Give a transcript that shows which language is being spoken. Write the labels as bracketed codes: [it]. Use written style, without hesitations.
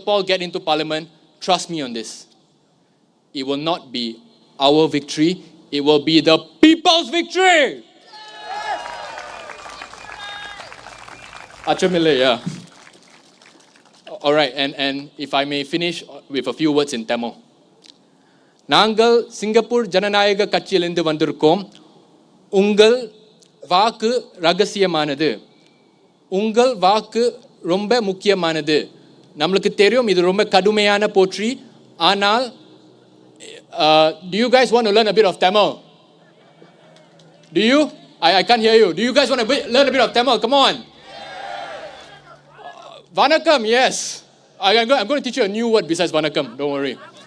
[en] Paul get into parliament. Trust me on this. It will not be our victory. It will be the people's victory. Achamile, yeah. All right, and if I may finish with a few words in Tamil. [ta] நாங்கள் Singapore ஜனநாயக கட்சியிலிருந்து வந்திருக்கோம். உங்கள் வாக்கு ரகசியமானது. உங்கள் வாக்கு ரொம்ப முக்கியமானது. நம்மளுக்கு தெரியும் இது ரொம்ப கடுமையான போற்றி. [en] ஆனால் do you guys want to learn a bit of Tamil? Do you? I can't hear you. Do you guys want to learn a bit of Tamil? Come on. Vanakkam, yes. I'm going to teach you a new word besides Vanakkam. Don't worry.